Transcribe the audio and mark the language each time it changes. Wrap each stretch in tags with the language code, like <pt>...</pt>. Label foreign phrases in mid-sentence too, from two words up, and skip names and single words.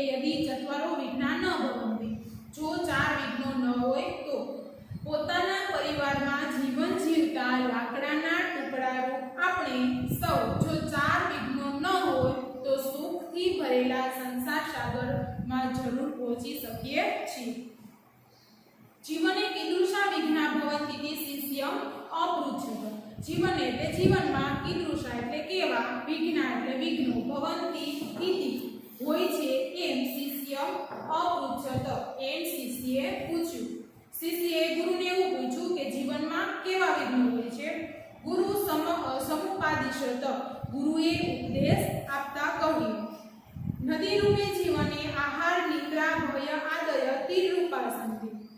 <sa>यदि चत्वारो विघ्ना न भवन्ति</sa> <gu>જો ચાર વિઘ્નો ન હોય તો પોતાના પરિવારમાં જીવન જીવતા લાકડાના ટુકડા રૂપ આપણે સૌ જો ચાર વિઘ્નો ન હોય તો સુખથી ભરેલા સંસાર સાગરમાં જરૂર પહોંચી શકીએ છીએ।</gu> <sa>જીવને कीदृशा विघ्ना भवन्ति ते शिष्यम अपृच्छत।</sa> <gu>जीवन એટલે જીવનમાં कीदृशा એટલે કેવા વિઘ્ના એટલે વિઘ્નો</gu> <sa>भवन्ति इति</sa> <gu>હોય છે એમ શિષ્ય अपृच्छत એમ શિષ્યએ પૂછ્યું। શિષ્યએ ગુરુને એવું પૂછ્યું કે જીવનમાં કેવા વિઘ્નો હોય છે।</gu> <sa>गुरु समुपादिशत्</sa> <gu>ગુરુએ ઉપદેશ આપતા કહ્યું</gu> <sa>नदी रूपे जीवने आहार निद्रा भय आदय तीर रूपा सन्ति।</sa>